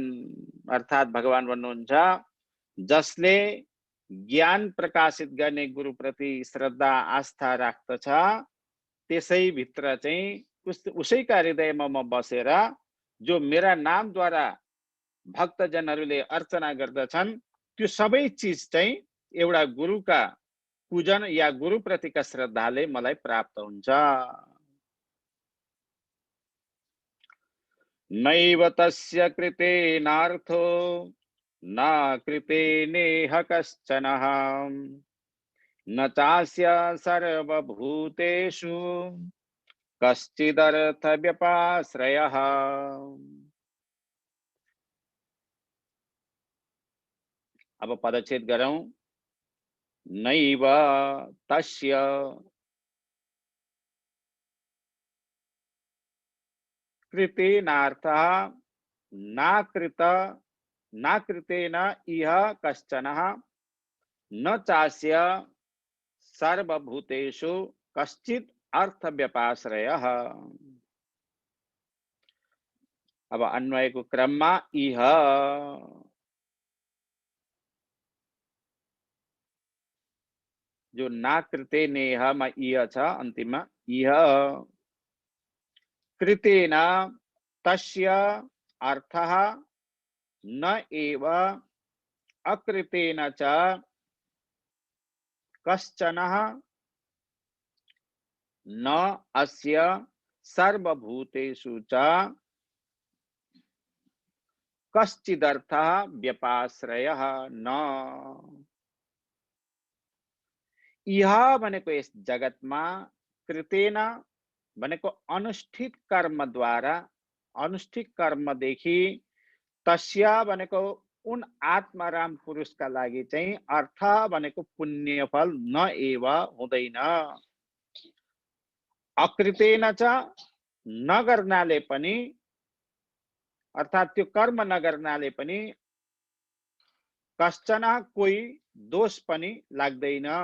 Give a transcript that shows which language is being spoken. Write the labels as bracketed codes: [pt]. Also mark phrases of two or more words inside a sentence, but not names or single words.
[ne] अर्थात् भगवान भन्नुहुन्छ, जसले ज्ञान प्रकाशित गर्ने गुरु प्रति श्रद्धा आस्था राख्दछ त्यसै भित्र चाहिँ उसैका हृदयमा म बसेर जो मेरा नामद्वारा भक्तजनहरूले अर्चना गर्दछन् त्यो सबै चिज चाहिँ एउटा गुरुका पूजन या गुरु प्रतिका श्रद्धाले मलाई प्राप्त हुन्छ। [sa] नैव तस्य कृतेनार्थो न कृतेनेह कश्चनः न चास्य सर्वभूतेषु कश्चिदर्थ व्यपाश्रयः। [ne] अब पदच्छेद गरौँ। [sa] नैव तस्य कृतेनार्थः नाकृतेन इह कश्चनः न चास्य सर्वभूतेषु कश्चित् अर्थव्यपाश्रयः। [ne] अब अन्वयको क्रममा इह जो नाकृते नेहमा इह छ अन्तिममा इह [sa] कृतेन तस्य अर्थः न एव अकृतेन च कश्चनः न अस्य सर्वभूतेषु च कश्चिदर्थः व्यपाश्रयः न। [ne] इह भनेको यस जगतमा, कृतेन भनेको अनुष्ठित कर्मद्वारा, अनुष्ठित कर्मदेखि, तस्या भनेको उन आत्माराम पुरुषका लागि चाहिँ अर्थ भनेको पुण्यफल [sa] न एव [ne] हुँदैन। [sa] अकृतेन च [ne] नगर्नाले पनि, अर्थात् त्यो कर्म नगर्नाले पनि कश्चन कोही दोष पनि लाग्दैन।